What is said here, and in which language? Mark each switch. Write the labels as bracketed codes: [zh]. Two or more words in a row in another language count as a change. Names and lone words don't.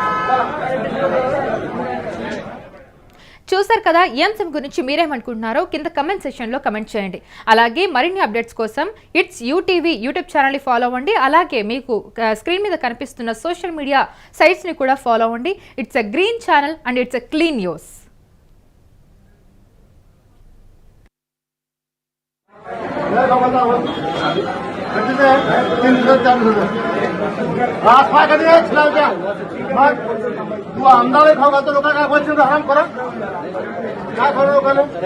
[te] చూసారు కదా, ఈ అంశం గురించి మీరేమనుకుంటున్నారో కింద [en] comment sectionలో [te] కమెంట్ చేయండి. అలాగే మరిన్ని అప్డేట్స్ కోసం ఇట్స్ యూటీవీ యూట్యూబ్ ఛానల్ని ఫాలో అవ్వండి. అలాగే మీకు స్క్రీన్ మీద కనిపిస్తున్న [en] social media sitesని [te] కూడా ఫాలో అవ్వండి. [en] It's a green channel and it's a clean news. [mr] तू आमदार खाऊ घालतो लोक काय बोलतील हराम करा काय खरं लोकांना